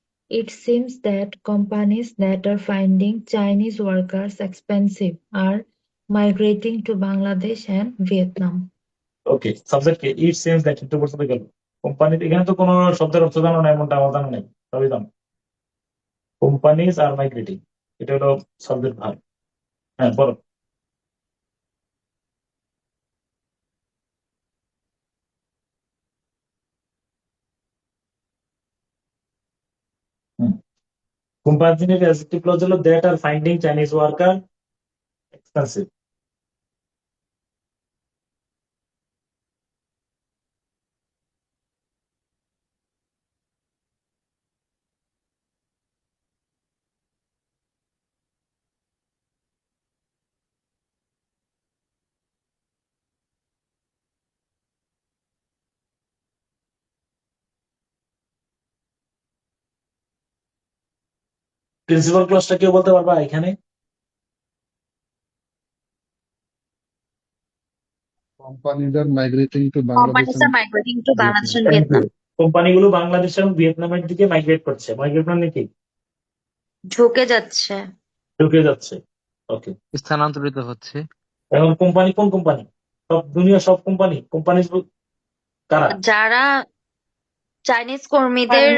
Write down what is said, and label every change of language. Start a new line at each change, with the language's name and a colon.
English: It seems that companies that are finding Chinese workers expensive are migrating to Bangladesh and Vietnam.
Bangla: Okay, subject K
English: it seems that
Bangla: একটু পর্যন্ত গেল। Company, এখানে তো কোনো শব্দের অর্থ জানো না এমনটা আমার জানা নেই, সবই জানো। কোম্পানিজ আর মাইগ্রেটিং, এটা হলো সাবজেক্ট ভার্ব। হ্যাঁ, বলো। কোম্পানির অ্যাডজেক্টিভ ক্লজ হলো
English: That are finding Chinese worker expensive.
Bangla: Principal ক্লজটা কেউ বলতে পারবা এখানে?
English: Companies are migrating to Bangladesh Companies and are migrating to Bangladesh Vietnam. and Vietnam.
Bangla: কোম্পানিগুলো বাংলাদেশ এবং ভিয়েতনামের দিকে মাইগ্রেট করছে। মাইগ্রেট মানে কি? ঝুঁকে যাচ্ছে। ঢুকে যাচ্ছে। ওকে, স্থানান্তরিত হচ্ছে। এখন কোম্পানি কোন কোম্পানি? সব দুনিয়া, সব কোম্পানি। কোম্পানি কারা? যারা চাইনিজ কর্মীদের